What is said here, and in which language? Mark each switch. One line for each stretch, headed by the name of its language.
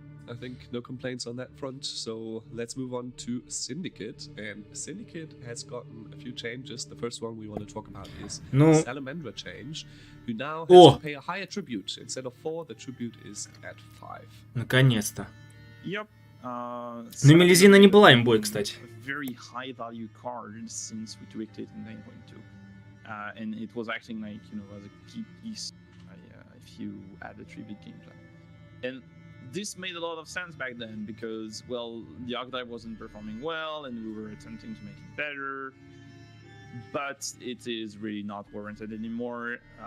English: I think no complaints on that front, so let's move on to Syndicate. And Syndicate has gotten a few changes. The first one we want to talk about is Salamandra change, who now has to pay a higher tribute. Instead of 4, the tribute is at 5.
Russian: Наконец-то.
English: Yep.
Russian: Ну, Мелизина не была имбой, кстати.
English: Very high value card since we tweaked it in 9.2. And it was acting like, you know, as a key piece if you add a tribute game plan. And this made a lot of sense back then because, well, the archetype wasn't performing well and we were attempting to make it better, but it is really not warranted anymore.